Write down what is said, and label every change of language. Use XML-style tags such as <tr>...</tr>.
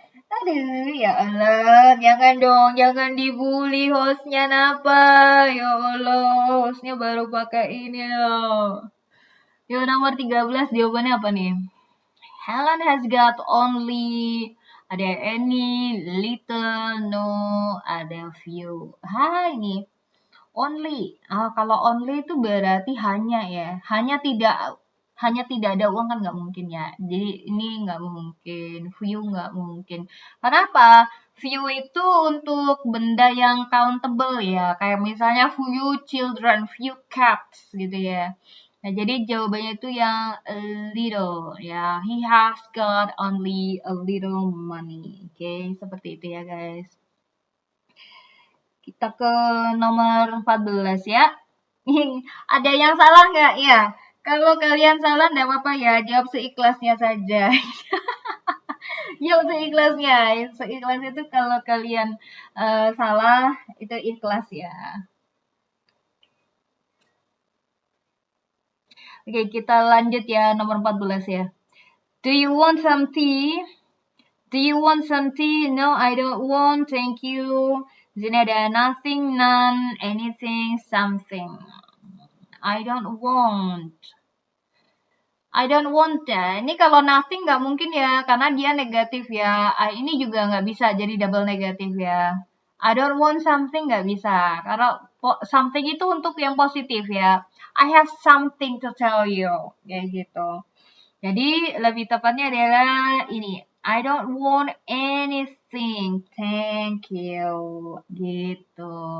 <id>Aduh, ya Allah, jangan dong, jangan dibully hostnya napa. Ya Allah, hostnya baru pakai ini loh. Yuk nomor 13 jawabannya apa nih?</id> <en>Helen has got only, ada any, little, no, ada few.</en> <id>Ini only. Kalau only itu berarti hanya ya. Hanya tidak ada uang kan nggak mungkin ya. Jadi ini nggak mungkin. Few nggak mungkin. Kenapa? Few itu untuk benda yang countable ya. Kayak misalnya</id> <en>few children, few cats</en> <id>gitu ya. Nah, jadi jawabannya itu yang a little ya.</id> <en>He has got only a little money.</en> <id>Oke, seperti itu ya guys. Kita ke nomor 14 ya. Ada yang salah nggak? Ya. Kalau kalian salah nggak apa-apa ya. Jawab seikhlasnya saja. Jawab seikhlasnya. Seikhlas itu kalau kalian salah, itu ikhlas ya. Oke, kita lanjut ya nomor 14 ya.</id> <en>Do you want some tea? Do you want some tea? No, I don't want. Thank you.</en> <id>Di sini ada nothing, none, anything, something.</id> <en>I don't want. I don't want ya.</en> <id>Ini kalau nothing nggak mungkin ya, karena dia negatif ya. Ini juga nggak bisa jadi double negatif ya.</id> <en>I don't want something</en> <id>nggak bisa, karena something itu untuk yang positif ya.</id> <en>I have something to tell you,</en> <id>kayak gitu. Jadi lebih tepatnya adalah ini.</id> <en>I don't want anything, thank you,</en> <id>gitu.</id>